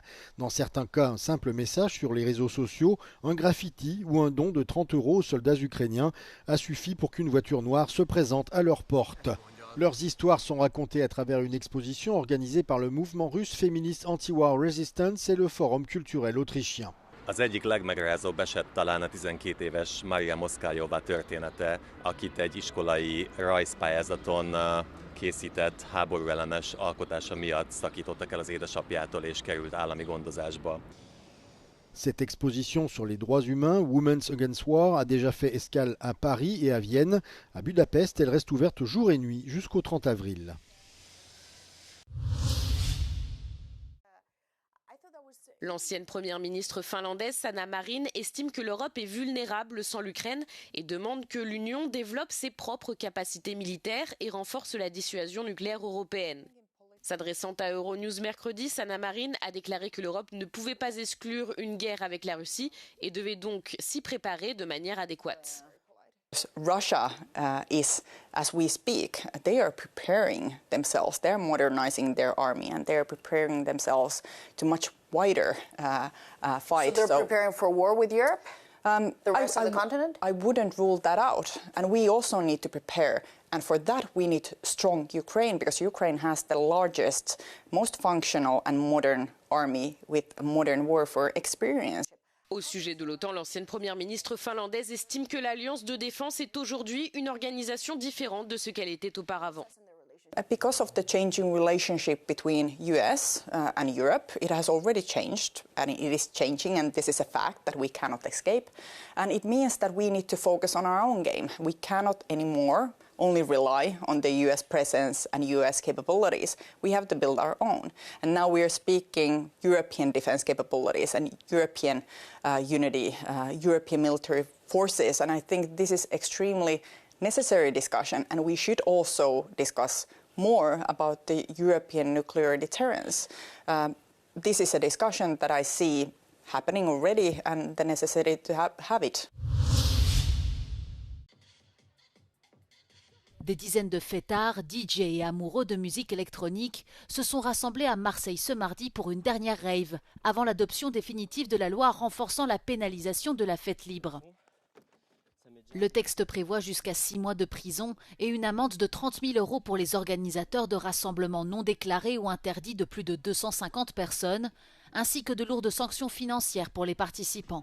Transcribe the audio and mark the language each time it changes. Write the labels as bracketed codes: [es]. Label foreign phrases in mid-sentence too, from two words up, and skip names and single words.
[fr] Dans certains cas, un simple message sur les réseaux sociaux, un graffiti ou un don de 30 € aux soldats ukrainiens a suffi pour qu'une voiture noire se présente à leur porte. Leurs histoires sont racontées à travers une exposition organisée par le mouvement russe féministe Anti-War Resistance et le Forum culturel autrichien. [hu] Az egyik legmegrázóbb eset talán a 12 éves Maria Moszkályová története, akit egy iskolai rajzpályázaton készített háborúellenes alkotása miatt szakítottak el az édesapjától és került állami gondozásba. [fr] Cette exposition sur les droits humains, Women's Against War, a déjà fait escale à Paris et à Vienne. À Budapest, elle reste ouverte jour et nuit jusqu'au 30 avril. L'ancienne première ministre finlandaise Sanna Marin estime que l'Europe est vulnérable sans l'Ukraine et demande que l'Union développe ses propres capacités militaires et renforce la dissuasion nucléaire européenne. S'adressant à Euronews mercredi, Sanna Marin a déclaré que l'Europe ne pouvait pas exclure une guerre avec la Russie et devait donc s'y préparer de manière adéquate. [en] Russia is, as we speak, they are preparing themselves, they're modernizing their army and they're preparing themselves to much wider fight. So they're preparing for war with Europe? The rest of the continent? I wouldn't rule that out. And we also need to prepare. And for that, we need strong Ukraine, because Ukraine has the largest, most functional and modern army with modern warfare experience. [fr] Au sujet de l'OTAN, l'ancienne première ministre finlandaise estime que l'Alliance de défense est aujourd'hui une organisation différente de ce qu'elle était auparavant. [en] Because of the changing relationship between US and Europe, it has already changed, and it is changing, and this is a fact that we cannot escape. And it means that we need to focus on our own game. We cannot anymore only rely on the US presence and US capabilities. We have to build our own. And now we are speaking European defense capabilities and European unity, European military forces. And I think this is extremely necessary discussion, and we should also discuss more about the European nuclear deterrence. This is a discussion that I see happening already, and the necessity to have it. [fr] Des dizaines de fêtards, DJ et amoureux de musique électronique se sont rassemblés à Marseille ce mardi pour une dernière rave, avant l'adoption définitive de la loi renforçant la pénalisation de la fête libre. Le texte prévoit jusqu'à 6 mois de prison et une amende de 30 000 € pour les organisateurs de rassemblements non déclarés ou interdits de plus de 250 personnes, ainsi que de lourdes sanctions financières pour les participants.